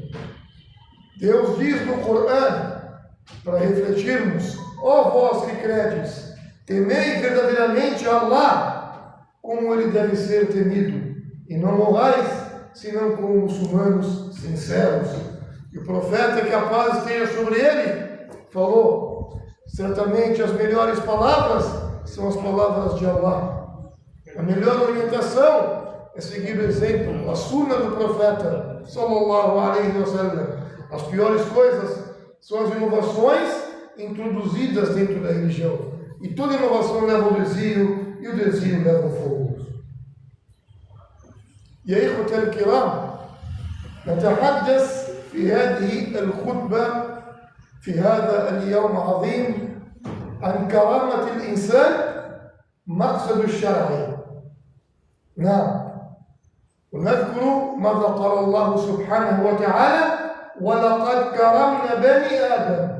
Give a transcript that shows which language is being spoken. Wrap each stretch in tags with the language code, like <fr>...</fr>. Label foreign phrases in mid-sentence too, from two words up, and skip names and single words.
<pt>Deus diz no Corão, para refletirmos: ó vós que credes, temei verdadeiramente a Allah, como ele deve ser temido, e não morrais, senão como muçulmanos sinceros. E o profeta, que a paz esteja sobre ele, falou: certamente as melhores palavras são as palavras de Allah. A melhor orientação é seguir o exemplo, a sunna do profeta,</pt> <ar>صلى الله عليه وسلم.</ar> <pt>As piores coisas são as inovações introduzidas dentro da religião. E toda inovação leva ao desvio, e o desvio leva ao fogo. E aí,</pt> <ar>إخوة الكرام، نتحدث في هذه الخطبة في هذا اليوم العظيم عن كرامة الإنسان مقصد الشرعي. نعم، ونذكر ماذا قال الله سبحانه وتعالى: ولقد كرمنا بني آدم.</ar>